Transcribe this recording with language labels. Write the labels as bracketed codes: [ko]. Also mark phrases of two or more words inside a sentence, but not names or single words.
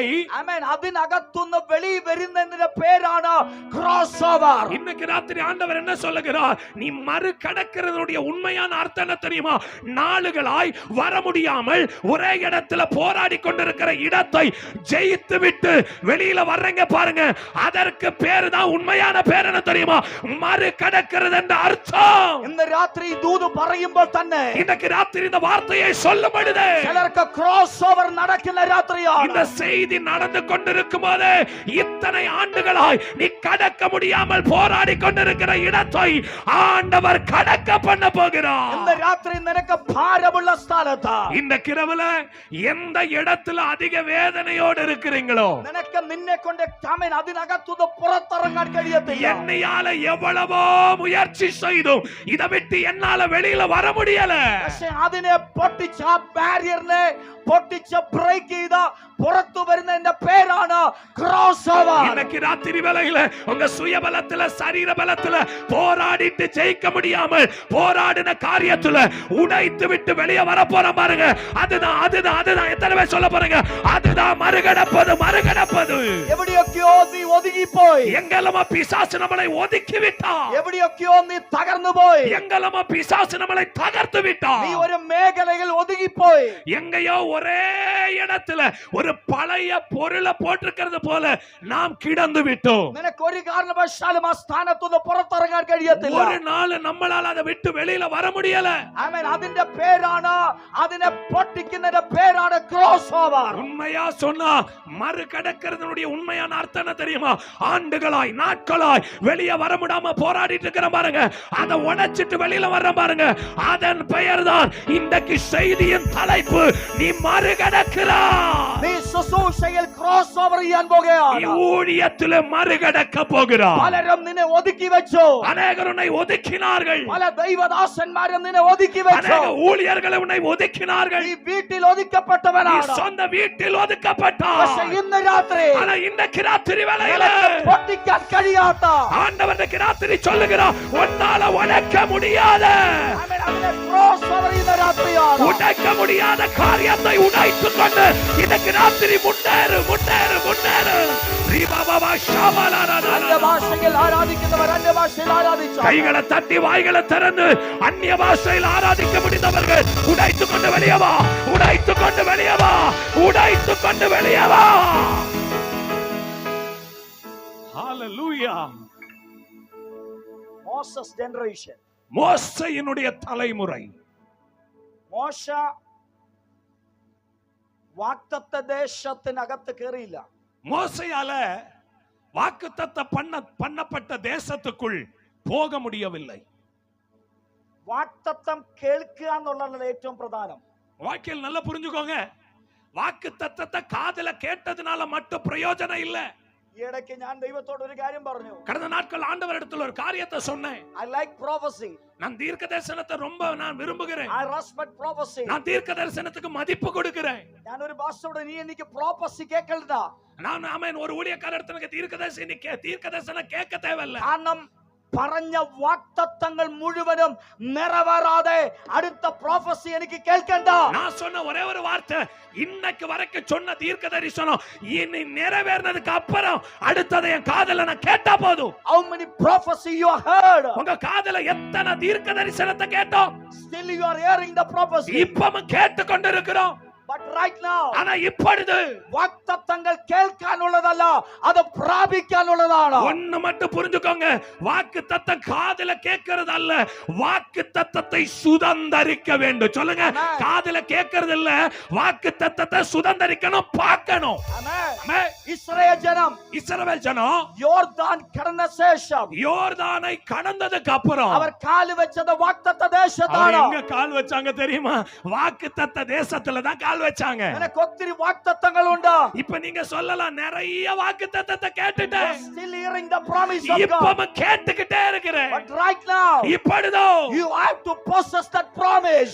[en] I mean [ml] അതിനകത്തുനിന്ന് വെളി വരുന്നതിന്റെ പേരാണ് [en] cross over [ta] இன்னைக்கு ராத்திரி ஆண்டவர் என்ன சொல்லுகிறார் நீ மறுகடக்கிறதுடைய உண்மையான அர்த்தம் என்ன தெரியுமா நாளுகளாய் வர முடியாமல் ஒரே இடத்துல போராடி கொண்டிருக்கிற இடத்தை ஜெயித்து விட்டு வெளியில வர்றங்க பாருங்க அதற்கு பேரு தான் உண்மையான பேர் என்ன தெரியுமா மறுகடக்கிறது என்ற அர்த்தம் [ml] ഇന്ന് രാത്രി ദൂത് പറയുമ്പോൾ തന്നെ [ta] இன்னைக்கு ராத்திரி இந்த வார்த்தையை சொல்லப்படுது [ml] ചിലർക്ക് [en] cross over [ml] നടക്കുന്ന രാത്രിയാണ് [ta] இந்த செய்தி நடந்து கொண்டிருக்கும் போது இத்தனை ஆண்டுகளாய் நீ கடக்க முடியாமல் போராடி கொண்டிருக்கிற இடத்தை ஆண்டவர் கடக்க பண்ண போகிறார் [ml] ഇന്ന് രാത്രി നിനക്ക് ഭാരമുള്ള സ്ഥലത്ത് [ta] இந்த கிரவுல எந்த இடத்துல அதிக வேதனையோடு இருக்கிறீங்களோ [ml] നിനക്ക് നിന്നെ കൊണ്ട് ആമേൻ അതിനകത്തുനിന്ന് പുറത്തിറങ്ങാൻ കഴിയത്തില്ല [ta] என்னையால எவ்வளவோ முயற்சி செய்தும் இதை விட்டு என்னால வெளியில வர முடியல [ml] പക്ഷേ അതിനെ പൊട്ടിച്ച ആ ബാരിയറിനെ പൊട്ടിച്ച് ബ്രേക്ക് ചെയ്ത പുറത്തു വരുന്നതിന്റെ പേരാണ് [en] cross over. [ta] இன்னைக்கு ராத்திரி வேளையில உங்க சுய பலத்துல சரீர பலத்துல போராடிட்டு ஜெயிக்க முடியாமல் போராடின காரியத்துல உடைத்து விட்டு வெளியே வர போற பாருங்க. அதுதான் அதுதான் அதுதான் எத்தனை பேர் சொல்ல போறீங்க? அதுதான் மறுகடப்பது மறுகடப்பது. [ml] എവിടെയൊക്കെയോ നീ ഒതുങ്ങിപ്പോയി, [ta] எங்கெல்லாமோ பிசாசு நம்மளை ஒதுக்கி விட்டான், [ml] എവിടെയൊക്കെയോ നീ തകർന്നു പോയി, [ta] எங்கெல்லாமோ பிசாசு நம்மளை தகர்த்து விட்டான். [ml] നീ ഒരു മേഖലയിൽ ഒതുങ്ങിപ്പോയി. [ta] எங்கேயோ ஒரே இடத்துல ஒரு பழைய பொருளை போட்டிருக்கிறது போல நாம் கிடந்து விட்டோம். [ml] നിനക്ക് ഒരു കാരണവശാലും ആ സ്ഥാനത്തുനിന്ന് പുറത്തിറങ്ങാൻ കഴിയത്തില്ല. [ta] ஒரு நாள் நம்மளால அதை விட்டு வெளியில வர முடியல. [ml] ആമേൻ. അതിന്റെ പേരാണ്, അതിനെ പൊട്ടിക്കുന്നതിന്റെ പേരാണ് [en] cross over. [ta] உண்மையா சொன்னா மறு கடக்கிறதுனுடைய உண்மையான அர்த்தம் என்ன தெரியுமா? ஆண்டுகளாய் நாட்களாய் வெளியே வர முடியாம போராடிட்டு இருக்கிற பாருங்க, அதை உடைச்சிட்டு வெளியில வர்ற பாருங்க, அதன் பெயர் தான் இன்றைக்கு செய்தியின் தலைப்பு. நீ மறு கடக்கிறாய். [ml] നീ ശുശ്രൂഷയിൽ [en] cross over [ml] ചെയ്യാൻ പോകുകയാണ്. [ta] நீ ஊழியத்துல மறு கடக்க போகிறாய். [ml] പലരും നിന്നെ ഒതുക്കി വെച്ചു, [ta] அநேகர் உன்னை ஒதுக்கினார்கள், [ml] പല ദൈവദാസന്മാരും നിന്നെ ഒതുക്കി വെച്ചു. [ta] அநேக ஊழியர்கள் உன்னை ஒதுக்கினார்கள். [ml] നീ വീട്ടിൽ [ta] நீ [ml] ഒതുക്കപ്പെട്ടവനാണ്. [ta] சொந்த வீட்டில் ஒதுக்கப்பட்டாய். [ml] പക്ഷേ ഇന്ന് രാത്രി [ta] ஆனா இன்றைக்கு ராத்திரி வேளையில [ml] പൊട്ടിക്കാൻ കഴിയാത്ത, [ta] ஆண்டவர் இன்றைக்கு ராத்திரி சொல்லுகிறார், உன்னால உடைக்க முடியாத [ml] ആമേൻ, അതിനെ [en] cross over [ml] ചെയ്യുന്ന രാത്രിയാണ്. [ta] உடைக்க முடியாத காரியத்தை உடைத்துக் கொண்டு இன்றைக்கு ராத்திரி முன்னேறு முன்னேறு முன்னேறு. ரீபாபாபா ஷாபாலாராதா. [ml] അന്യഭാഷയിൽ ആരാധിക്കുന്നവർ അന്യഭാഷയിൽ ആരാധിച്ചു. [ta] கைகளை தட்டி வாய்களை திறந்து அந்நிய பாஷையில் ஆராதிக்க முடிந்தவர்கள் உடைத்துக் கொண்டு வெளியே வா, உடைத்துக் கொண்டு வெளியே வா, உடைத்துக் கொண்டு வெளியே வா. ஹalleluya. [en] Moses generation. [ta] மோசேயினுடைய தலைமுறை. [ml] മോശ വാഗ്ദത്ത ദേശത്തിനകത്ത് കയറിയില്ല. [ta] மோசேயால வாக்குத்தத்தம் பண்ணப்பட்ட தேசத்துக்குள் போக முடியவில்லை. [ml] വാഗ്ദത്തം കേൾക്കുക എന്നുള്ളതാണ് ഏറ്റവും പ്രധാനം. [ta] வாழ்க்கையில் நல்லா புரிஞ்சுக்கோங்க, வாக்குத்தத்தத்தை காதுல கேட்டதுனால மட்டும் பிரயோஜனம் இல்ல. [ml] ഈ ഇടയ്ക്ക് ഞാൻ ദൈവത്തോട് ഒരു കാര്യം പറഞ്ഞു. [ta] கடந்த நாட்கள் ஆண்டவரிடத்துல ஒரு காரியத்தை சொன்னேன். [en] I like prophecy. [ta] நான் தீர்க்க தரிசனத்தை ரொம்ப நான் விரும்புகிறேன். [en] I respect prophecy. [ta] நான் தீர்க்க தரிசனத்துக்கு மதிப்பு கொடுக்கிறேன். [ml] ഞാൻ ഒരു ഭാഷയോട് നീ എനിക്ക് prophecy കേൾക്കരുതാ. [ta] நான் ஆமென் ஒரு ஊழியக்காரருக்கு தீர்க்க தரிசனம் கேட்க தேவையில்லை. [ml] കാരണം പറഞ്ഞ വാഗ്ദത്തങ്ങൾ മുഴുവനും നിറവേറാതെ അടുത്ത prophecy എനിക്ക് കേൾക്കണ്ട. [ta] நான் சொன்ன ஒரே ஒரு வார்த்தை, இன்னைக்கு வரைக்கும் சொன்ன தீர்க்க தரிசனம் இனி நிறைவேறினதுக்கு அப்புறம் அடுத்ததை என் காதுல நான் கேட்டா போதும். [en] How many prophecy you have heard? [ta] உங்க காதுல எத்தனை தீர்க்க தரிசனத்தை கேட்டோம்? [en] Still you are hearing the prophecy. [ta] இப்பவும் கேட்டு கொண்டிருக்கிறோம். [en] But right now, [ta] ஆனா இப்பொழுது [ml] വാഗ്ദത്തങ്ങൾ കേൾക്കാനുള്ളതല്ല, അത് പ്രാപിക്കാനുള്ളതാണ്. [ta] ஒண்ணு மட்டும் புரிஞ்சுக்கோங்க, வாக்குத்தத்தம் காதுல கேட்கிறது அல்ல, வாக்குத்தத்தத்தை சுதந்தரிக்க வேண்டும். சொல்லுங்க, காதுல கேட்கிறது இல்ல, வாக்குத்தத்தத்தை சுதந்தரிக்கணும், பார்க்கணும். [ml] ആമേൻ. ഇസ്രായേൽ ജനം [ta] இஸ்ரவேல் ஜனம் [ml] യോർദാൻ കടന്ന ശേഷം [ta] யோர்தானை கடந்ததுக்கு அப்புறம் [ml] അവർ കാല് വെച്ചത് വാഗ്ദത്ത [ta] அவங்க [ml] ദേശത്താണ്. [ta] எங்க கால் வச்சாங்க தெரியுமா? வாக்குத்தத்த தேசத்துல தான் கால் வச்சாங்க. [ml] നിനക്ക് ഒത്തിരി വാഗ്ദത്തങ്ങളുണ്ട്. [ta] இப்ப நீங்க சொல்லலாம், நிறைய வாக்குத்தத்தத்தை கேட்டுட்டேன், [en] Still hearing the promise of God. [ta] இப்பவும் கேட்டுக்கிட்டே இருக்கிறேன். [en] But right now, [ta] இப்பொழுதோ [en] you have to possess that promise.